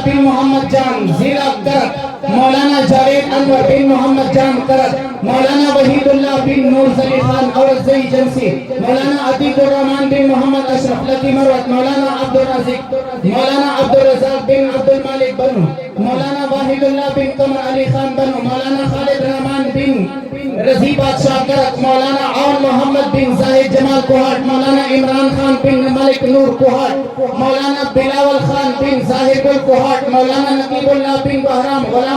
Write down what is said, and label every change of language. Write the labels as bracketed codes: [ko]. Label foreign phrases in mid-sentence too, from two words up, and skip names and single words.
[ur] محمد جان ضلع کرک مولانا جاوید انور بن محمد جان کرک مولانا وحید اللہ بن نور زلی خان اورزئی ایجنسی مولانا عتیق الرحمن بن محمد اشرف لکی مروت مولانا عبدالرزاق مولانا عبدالرزاق بن عبدالمالک بنو مولانا واحد اللہ بن قمر علی خان بنو مولانا خالد رحمان بن رضی بادشاہ کرک مولانا عون محمد بن زاہد جمال کوہاٹ مولانا عمران خان بن ملک نور کوہاٹ مولانا بلاول خان بن ظاہر گل کوہاٹ مولانا نقیب اللہ بن بہرام غلام